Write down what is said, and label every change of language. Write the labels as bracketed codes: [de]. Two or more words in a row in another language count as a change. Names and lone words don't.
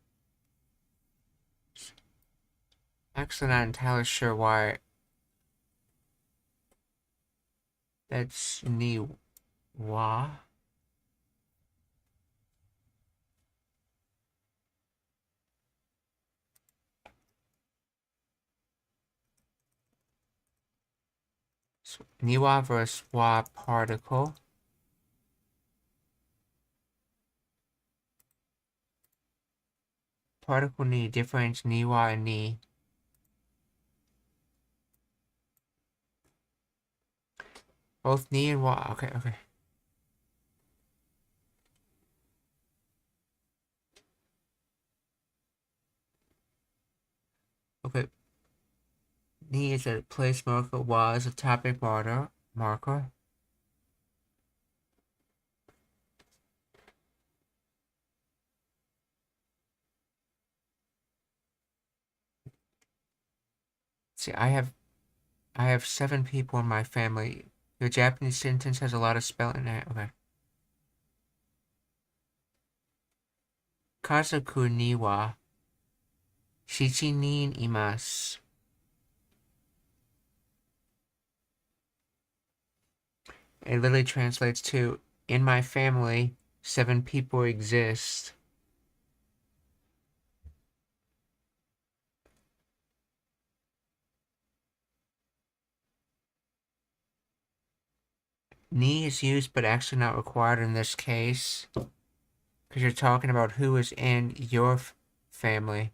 [en] Actually, not entirely sure why that's [ja] には. [en] So, niwa versus wa particle. Particle ni difference niwa and ni. Both ni and wa. Okay, okay. Okay. Ni is a place marker, wa is a topic marker. See, I have 7 people in my family. Your Japanese sentence has a lot of spelling in it. [ja] Okay. 家族には七人います. [en] It literally translates to, in my family, 7 people exist. Ni is used but actually not required in this case, because you're talking about who is in your family.